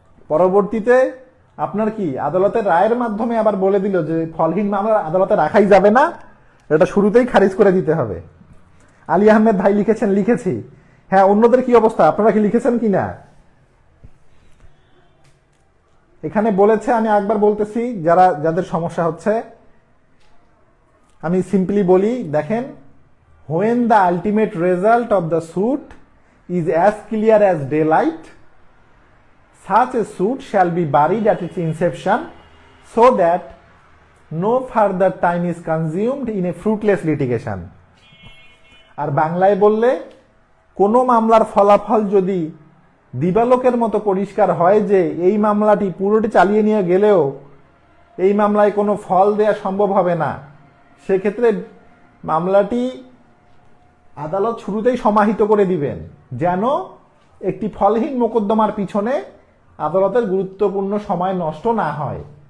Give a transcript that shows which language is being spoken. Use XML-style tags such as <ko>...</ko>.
<bn>পরবর্তীতে আপনার কি আদালতের রায়ের মাধ্যমে আবার বলে দিল যে ফলহীন মামলা আদালতে রাখাই যাবে না, এটা শুরুতেই খারিজ করে দিতে হবে। আলী আহমেদ ভাই লিখেছেন, লিখেছি। হ্যাঁ, অন্যদের কি অবস্থা, আপনারা কি লিখেছেন কিনা? এখানে বলেছে, আমি একবার বলতেছি যাদের সমস্যা হচ্ছে, আমি সিম্পলি বলি, দেখেন,</bn> <en>when the ultimate result of the suit is as clear as daylight, such a suit shall be buried at its inception so that no further time is consumed in a fruitless litigation.</en> <bn>আর বাংলায় বললে, কোনো মামলার ফলাফল যদি দিবালোকের মতো পরিষ্কার হয় যে এই মামলাটি পুরোটি চালিয়ে নিয়ে গেলেও এই মামলায় কোনো ফল দেয়া সম্ভব হবে না, সেক্ষেত্রে মামলাটি আদালত শুরুতেই সমাহিত করে দিবেন, যেন একটি ফলহীন মোকদ্দমার পিছনে আদালতের গুরুত্বপূর্ণ সময় নষ্ট না হয়।</bn>